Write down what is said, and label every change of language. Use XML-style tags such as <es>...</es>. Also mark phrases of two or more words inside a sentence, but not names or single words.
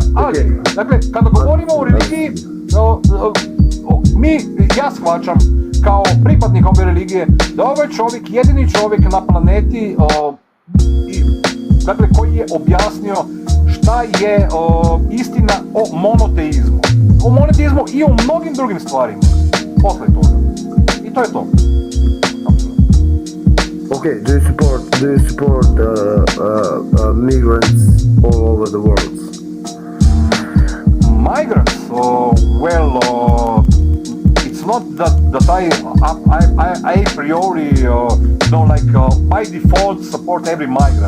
<bs>Ali, dakle, kada govorimo o religiji, ja shvaćam kao pripadnik ove religije da ovo je čovjek, jedini čovjek na planeti, dakle, koji je objasnio šta je istina o monoteizmu. O monoteizmu i o mnogim drugim stvarima. Posle toga. I to je to.</bs> <en>Okay, do you support migrants all over the world? Migrants? It's not that I a priori, by default support every migrant.</en>